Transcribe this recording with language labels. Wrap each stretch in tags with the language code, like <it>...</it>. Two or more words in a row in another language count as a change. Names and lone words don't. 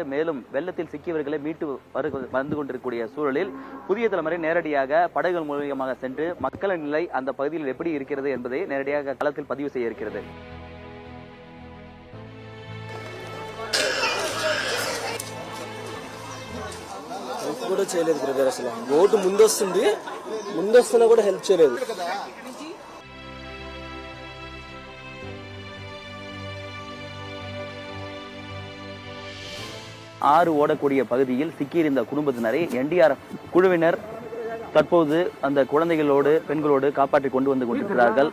<ta>மேலும் வெள்ளத்தில் சிக்கியவர்களை மீட்டு வந்து கொண்டிருக்கக்கூடிய சூழலில் புதிய தலைமுறை நேரடியாக படகுகள் மூலமாக சென்று மக்களின் நிலை அந்த பகுதியில் எப்படி இருக்கிறது என்பதை நேரடியாக களத்தில் பதிவு செய்ய இருக்கிறது.</ta> <te>కూడా చేయలేదు బ్రదర్. అసలు బోటు ముందొస్తున్నా కూడా హెల్ప్ చేయలేదు.</te> <ta>ஆறு ஓடக்கூடிய பகுதியில் சிக்கியிருந்த குடும்பத்தினரை NDRF குழுவினர் தற்போது அந்த குழந்தைகளோடு பெண்களோடு காப்பாற்றி கொண்டு வந்து கொண்டிருக்கிறார்கள்.</ta>